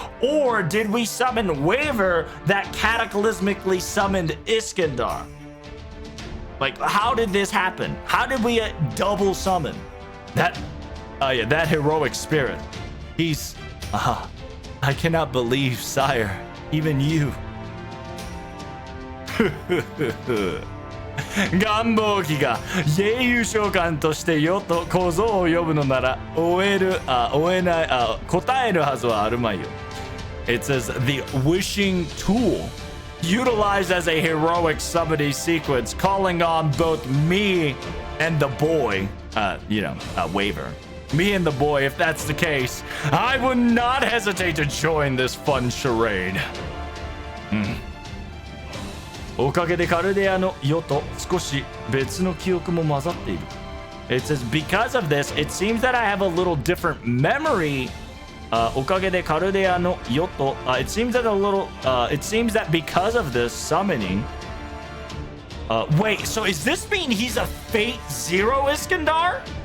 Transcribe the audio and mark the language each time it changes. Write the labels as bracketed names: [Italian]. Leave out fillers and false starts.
[English] Or did we summon Waver that cataclysmically summoned Iskandar? Like, how did this happen? How did we double summon that? Yeah, that heroic spirit. He's, I cannot believe, sire, even you. [Japanese] 願望機が英雄召喚として世と小僧を呼ぶのなら答えるはずはあるまいよ。 [English] It says the wishing tool utilized as a heroic summoning sequence, calling on both me and the boy, Waver. Me and the boy, if that's the case, I would not hesitate to join this fun charade. [Japanese] おかげでカルデアの世と少し別の記憶も混ざっている。 [English] It says, because of this, it seems that I have a little different memory. [Japanese] おかげでカルデアの世と、 [English] it seems that it seems that because of this summoning. Wait, so is this mean he's a Fate Zero Iskandar?